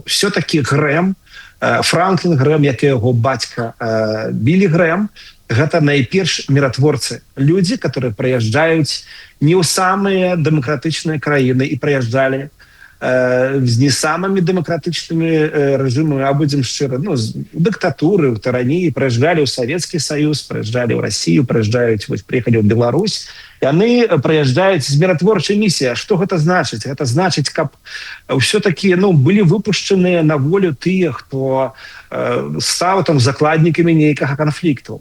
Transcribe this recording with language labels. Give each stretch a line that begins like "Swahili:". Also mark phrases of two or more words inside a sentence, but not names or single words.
Belarusian: Все-таки Грэм, Франклін Грэм, як і яго бацька Білі Грэм, гэта найперш міратворцы. Людзі, которые прыязджаюць не ў самыя дэмакратычныя краіны і прыязджалі з
Russian: не самыми демократичными режимами, а будем шчыры, ну, диктатуры, в тирании, приезжали в Советский Союз, приезжали в Россию, приезжают, вот, приехали в Беларусь, и они приезжают с миротворчей миссией. А что это значит? Это значит, как все-таки, ну, были выпущены на волю те, кто стал там закладниками неких конфликтов.